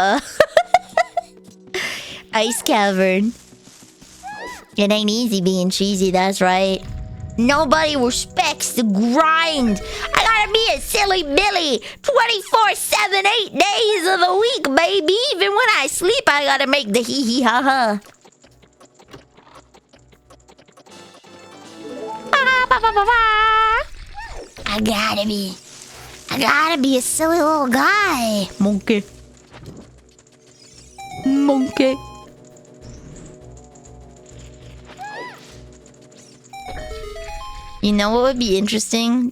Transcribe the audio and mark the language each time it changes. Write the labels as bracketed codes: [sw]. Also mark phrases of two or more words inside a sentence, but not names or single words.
[en] Ice Cavern. It ain't easy being cheesy, that's right. Nobody respects the grind. I gotta be a silly Billy 24/7, 8 days of the week, baby. Even when I sleep, I gotta make the hee hee ha ha. I gotta be a silly little guy. Monkey. Monkey. You know what would be interesting?